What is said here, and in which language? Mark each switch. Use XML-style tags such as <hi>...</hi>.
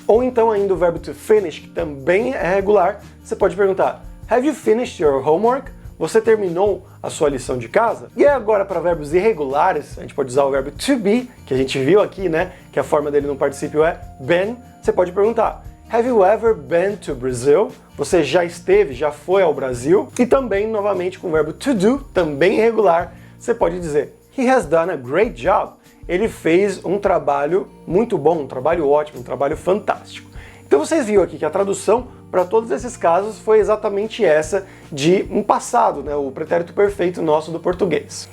<pt>Ou então ainda o verbo to finish, que também é regular, você pode perguntar</pt> <en>Have you finished your homework?</en> <pt>Você terminou a sua lição de casa? E aí agora para verbos irregulares, a gente pode usar o verbo to be, que a gente viu aqui, né? Que a forma dele no particípio é been. Você pode perguntar</pt> <en>have you ever been to Brazil?</en> <pt>Você já esteve, já foi ao Brasil? E também, novamente, com o verbo to do, também irregular, você pode dizer</pt> <en>he has done a great job.</en> <pt>Ele fez um trabalho muito bom, um trabalho ótimo, um trabalho fantástico. Então vocês viram aqui que a tradução para todos esses casos foi exatamente essa de um passado, né, o pretérito perfeito nosso do português.</pt>